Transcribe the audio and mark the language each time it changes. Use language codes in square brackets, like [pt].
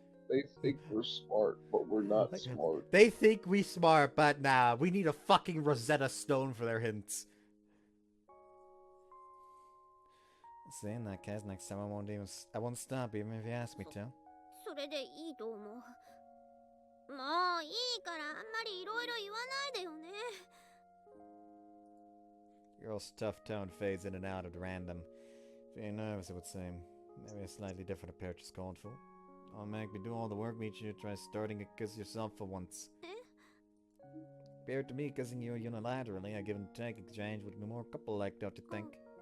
[en] They think we're smart, but we're not smart. They think we smart, but nah. We need a fucking Rosetta Stone for their hints. See, in that case, next time I won't stop even if you ask me to. [ja] それでいいと思う。もういいからあんまりいろいろ言わないでよね。 [en] Girl's tough tone fades in and out at random. Feeling nervous, it would seem. Maybe a slightly different approach is called for. I'll make me do all the work, Michiru. Try starting a kiss yourself for once. Appeared to me kissing you unilaterally, a give and take exchange would be more couple-like, don't you think?